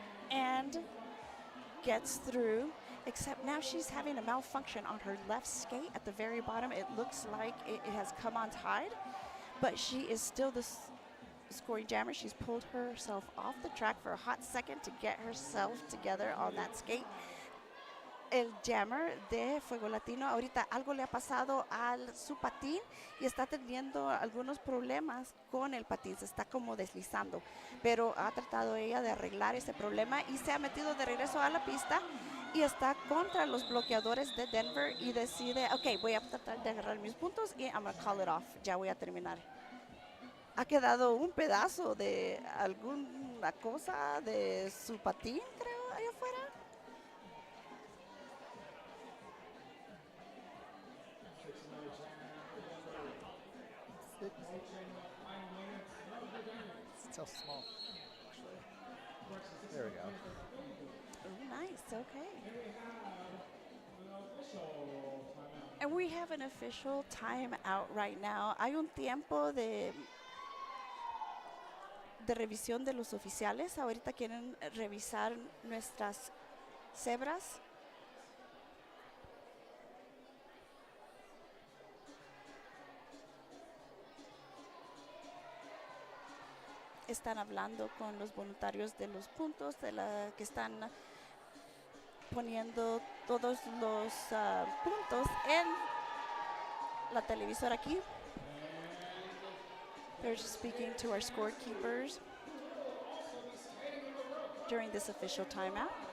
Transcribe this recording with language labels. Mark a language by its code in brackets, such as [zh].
[en] And gets through, except now she's having a malfunction on her left skate at the very bottom. It looks like it has come untied, but she is still the scoring jammer. She's pulled herself off the track for a hot second to get herself together on that skate. [es] El jammer de Fuego Latino, ahorita algo le ha pasado a su patín y está teniendo algunos problemas con el patín, se está como deslizando, pero ha tratado ella de arreglar ese problema y se ha metido de regreso a la pista y está contra los bloqueadores de Denver y decide, ok, voy a tratar de agarrar mis puntos y [en] I'm going to call it off, [es] ya voy a terminar. Ha quedado un pedazo de alguna cosa de su patín, creo, allá afuera. [en] It's so small, actually. There we go. Oh, nice, okay. And we have an official timeout right now. [es] Hay un tiempo de revisión de los oficiales. Ahorita quieren revisar nuestras cebras. Están hablando con los voluntarios de los puntos, que están poniendo todos los puntos en la televisora aquí. [en] They're just speaking to our scorekeepers during this official timeout.